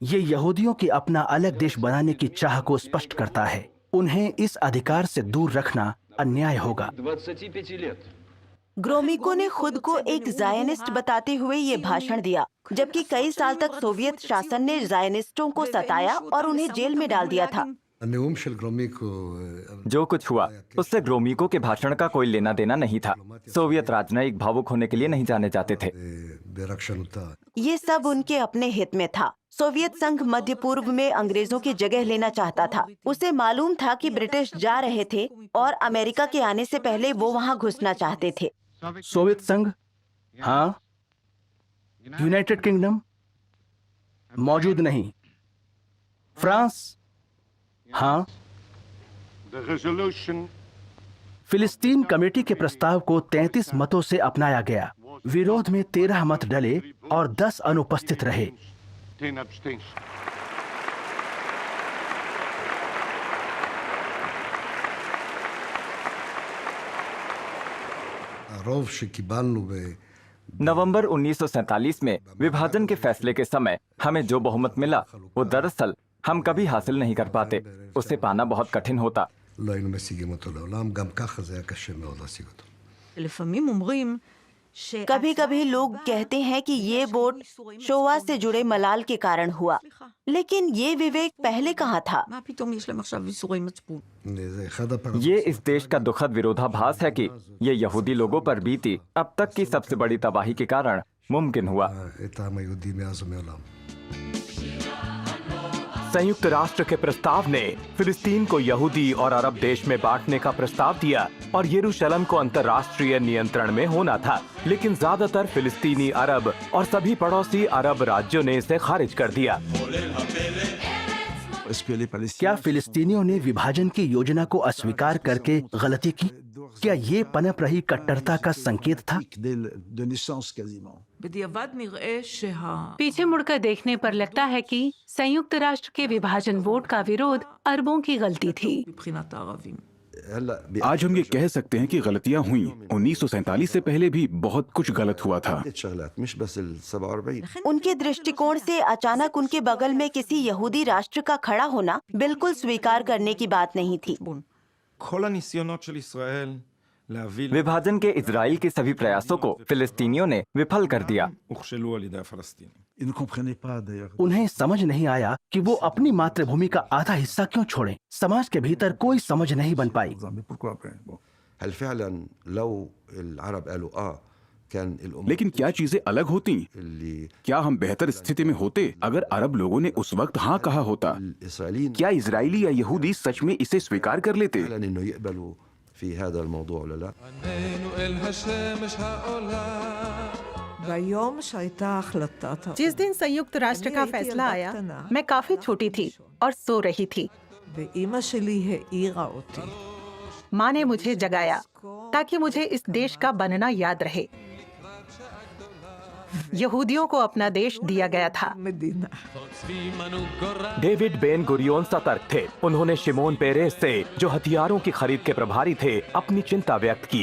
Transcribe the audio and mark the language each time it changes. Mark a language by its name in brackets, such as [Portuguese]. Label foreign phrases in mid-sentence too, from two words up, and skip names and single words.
[Hindi] ये यहूदियों की अपना अलग देश बनाने की चाह को स्पष्ट करता है। उन्हें इस अधिकार से दूर रखना अन्याय होगा। ग्रोमिको ने खुद को एक जायनिस्ट बताते हुए ये भाषण दिया, जबकि कई साल तक सोवियत शासन ने जायनिस्टों को सताया और उन्हें जेल में डाल दिया था। [Hebrew] הנאום של גרומיקו, [Hindi] जो कुछ हुआ उससे ग्रोमिको के भाषण का कोई लेना देना नहीं था। सोवियत राजनयिक भावुक होने के लिए नहीं जाने जाते थे। [Hebrew] ברגשנותה. [Hindi] ये सब उनके अपने हित में था। सोवियत संघ मध्य पूर्व में अंग्रेजों की जगह लेना चाहता था। उसे मालूम था कि ब्रिटिश जा रहे थे और अमेरिका के आने से पहले वो वहाँ घुसना चाहते थे। सोवियत संघ, हाँ। यूनाइटेड किंगडम मौजूद नहीं। फ्रांस, हाँ। फिलिस्तीन कमेटी के प्रस्ताव को 33 मतों से अपनाया गया। विरोध में 13 मत डले और 10 अनुपस्थित रहे। [Hebrew] הרוב שקיבלנו [Hindi] नवंबर 1947 में विभाजन के फैसले के समय हमें जो बहुमत मिला वो दरअसल हम कभी हासिल नहीं कर पाते। उसे पाना बहुत कठिन होता। [Hebrew] לא היינו משיגים אותו לעולם, גם ככה זה היה קשה מאוד להשיג אותו. לפעמים אומרים [Hindi] कभी कभी लोग कहते हैं कि ये वोट शोवा से जुड़े मलाल के कारण हुआ, लेकिन ये विवेक पहले कहाँ था? [Hebrew] מה פתאום יש להם עכשיו ייסורי מצפון? זה אחד הפרדוקסים. [Hindi] ये इस देश का दुखद विरोधाभास है कि ये यहूदी लोगों पर बीती अब तक की सबसे बड़ी तबाही के कारण मुमकिन हुआ। [Hebrew] את העם היהודי मאז ומעולם. [Hindi] संयुक्त राष्ट्र के प्रस्ताव ने फिलिस्तीन को यहूदी और अरब देश में बांटने का प्रस्ताव दिया और यरूशलेम को अंतर्राष्ट्रीय नियंत्रण में होना था, लेकिन ज्यादातर फिलिस्तीनी अरब और सभी पड़ोसी अरब राज्यों ने इसे खारिज कर दिया। क्या फिलिस्तीनियों ने विभाजन की योजना को अस्वीकार करके गलती की? क्या ये पनप रही कट्टरता का संकेत था? [Hebrew] בדיעבד נראה [Hindi] पीछे मुड़कर देखने पर लगता है कि संयुक्त राष्ट्र के विभाजन वोट का विरोध अरबों की गलती थी। [Hebrew] מבחינת הערבים. [Arabic] هلا [Hindi] आज हम ये कह सकते हैं कि गलतियां हुई। 1947 से पहले भी बहुत कुछ गलत हुआ था। [Arabic] عدة شغلات مش بس ال 47. [Hindi] उनके दृष्टिकोण से अचानक उनके बगल में किसी यहूदी राष्ट्र का खड़ा होना बिल्कुल स्वीकार करने की बात नहीं थी। [Hebrew] כל הניסיונות של ישראל להביא [Hindi] विभाजन के इजराइल के सभी प्रयासों को फिलिस्तीनियों ने विफल कर दिया। [Hebrew] הוכשלו על ידי הפלסטינים. [Hindi] उन्हें समझ नहीं आया कि वो अपनी मातृभूमि का आधा हिस्सा क्यों छोड़ें। समाज के भीतर कोई समझ नहीं बन पाई। [Arabic] هل فعلا لو العرب قالوا كان الأمور [Hindi] लेकिन क्या चीजें अलग होती? [Arabic] اللي [Hindi] क्या हम बेहतर स्थिति में होते अगर अरब लोगों ने उस वक्त हाँ कहा होता? [Arabic] الإسرائيليين [Hindi] क्या इजरायली या यहूदी सच में इसे स्वीकार कर लेते? [Arabic] فعلا إنه يقبلوا في هذا الموضوع ولا لا. [Hebrew] ביום שהייתה החלטת [Hindi] जिस दिन संयुक्त राष्ट्र का फैसला आया, मैं काफी छोटी थी और सो रही थी। [Hebrew] ואימא שלי העירה אותי. [Hindi] माँ ने मुझे जगाया ताकि मुझे इस देश का बनना याद रहे। यहूदियों को अपना देश दिया गया था। [Hebrew] מדינה. [Hindi] डेविड बेन गुरियोन सतर्क थे। उन्होंने शिमोन पेरेस से, जो हथियारों की खरीद के प्रभारी थे, अपनी चिंता व्यक्त की।